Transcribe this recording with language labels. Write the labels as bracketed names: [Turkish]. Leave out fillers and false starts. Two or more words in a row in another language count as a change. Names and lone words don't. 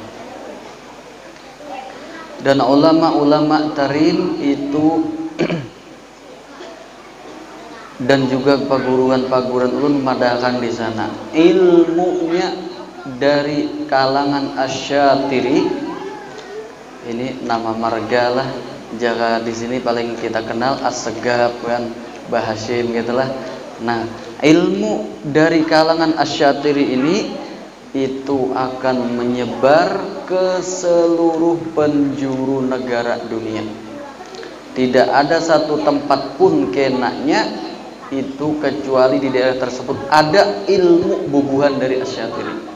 [Indonesian] Dan ulama-ulama Tarim itu dan juga paguruan-paguruan ulun madakan di sana. Ilmunya dari kalangan Asyatiri. Ini nama marga lah. Jaga di sini paling kita kenal As-Segaf kan, Bahasim gitulah. Nah, ilmu dari kalangan Asyatiri ini itu akan menyebar ke seluruh penjuru negara dunia. Tidak ada satu tempat pun kenanya itu kecuali di daerah tersebut ada ilmu bubuhan dari Asyatiri.